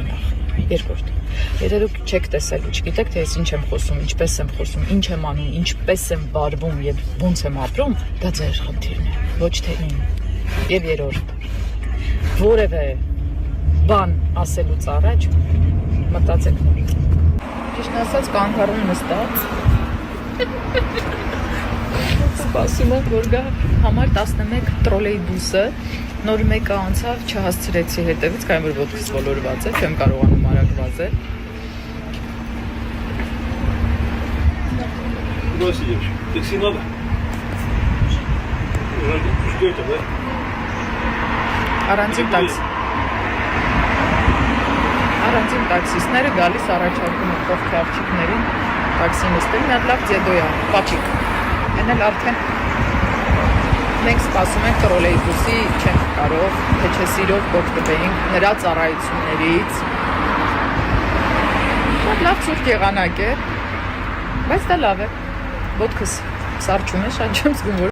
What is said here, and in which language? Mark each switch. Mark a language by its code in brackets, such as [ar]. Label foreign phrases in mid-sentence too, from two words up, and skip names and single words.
[hy] նախ։ Երկրորդ, եթե դուք չեք տեսել ու չգիտեք, թե ես ինչ եմ խոսում, ինչպես եմ խոսում, ինչ եմ անում, ինչպես եմ վարվում և ոնց եմ ապրում, դա ձեր խնդիրն է, ոչ թե իմ։ Եվ երրորդ, որևէ բան ասելուց առաջ մտածեք նոր։ Ճիշտ ասած կանգառում նստած սպասում եմ, որ գա համար 11 տրոլեյբուսը, նոր մեկը անցավ, չհասցրեցի հետևից, կայմ որ ոտքս ոլորված է, չեմ կարողանում արագ վազել։ [ru] Куда сидишь? Такси надо? Что это, да? [hy] Առանձին տաքսիստները գալիս առաջարկում են կողքի աղջիկներին տաքսի նստել, մի հատ լավ ձեդոյա, պապիկ, են էլ արդեն մենք սպասում ենք տրոլեյբուսի, չենք կարող, թե չէ սիրով կօգտվեինք նրա ծառայություններից, շատ լավ ցուրտ եղանակ է, բայց դա լավ է, ոտքս սառչում է, շատ չեմ զգում, որ